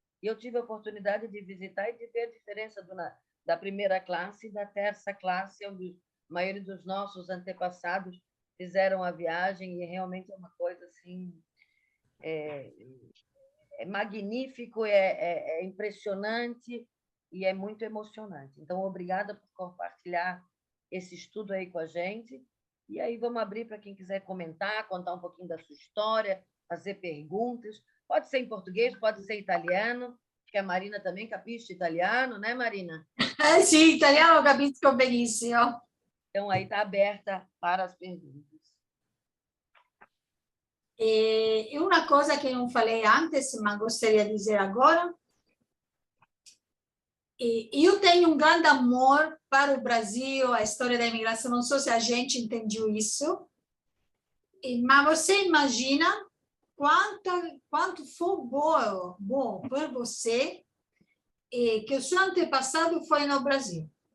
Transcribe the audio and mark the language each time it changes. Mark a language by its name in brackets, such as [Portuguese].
[Portuguese] E eu tive a oportunidade de visitar e de ver a diferença da primeira classe e da terça classe, onde a maioria dos nossos antepassados fizeram a viagem, e realmente é uma coisa assim, magnífico, é impressionante e é muito emocionante. Então, obrigada por compartilhar esse estudo aí com a gente. E aí vamos abrir para quem quiser comentar, contar um pouquinho da sua história, fazer perguntas. Pode ser em português, pode ser em italiano. Acho que a Marina também [Italian] capisce italiano, [Portuguese] né, Marina? [Italian] Sì, italiano capisco benissimo. [Portuguese] Então, aí está aberta para as perguntas. E uma coisa que não falei antes, mas gostaria de dizer agora, eu tenho um grande amor para o Brasil, a história da imigração, não sei se a gente entendeu isso, mas você imagina quanto foi bom para você que o seu antepassado foi no Brasil.